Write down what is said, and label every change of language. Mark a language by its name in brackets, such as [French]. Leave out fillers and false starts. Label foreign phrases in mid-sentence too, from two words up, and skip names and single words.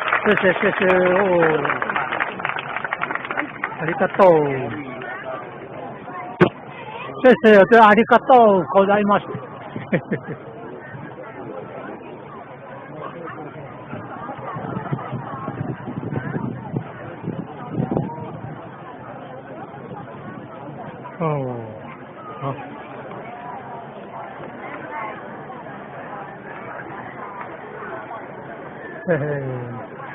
[Chinese] 谢谢哦， [Japanese] ありがとう。 [Chinese] 谢谢，对，ありがとうございます。哦，好，嘿嘿。